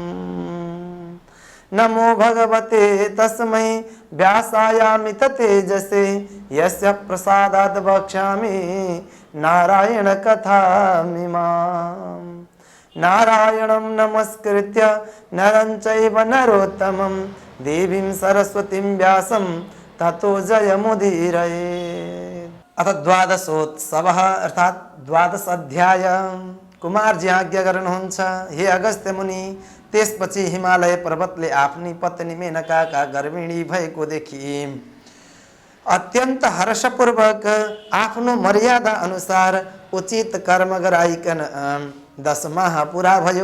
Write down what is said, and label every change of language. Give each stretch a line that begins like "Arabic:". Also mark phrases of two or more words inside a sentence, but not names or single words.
Sanskrit: नमो भगवते तस्मै व्यासायामित तेजसे यस्य प्रसादात् वक्ष्यामि नारायण कथामिमाम्। नारायणं नमस्कृत्य नरं चैव नरोत्तमं देवीं सरस्वतीं व्यासं ततो जयमुदीरये। अथ द्वादशोत्सवः अर्थात द्वादश अध्याय।
Nepali: कुमारजी आज्ञा गर्नुहुन्छ, हे अगस्त्य मुनि। त्यसपछि हिमालय पर्वतले आफ्नी पत्नी मेनकाका गर्भिणी भएको देखि अत्यन्त हर्षपूर्वक आफ्नो मर्यादा अनुसार उचित कर्म गराइकन 10 माह पुरा भयो।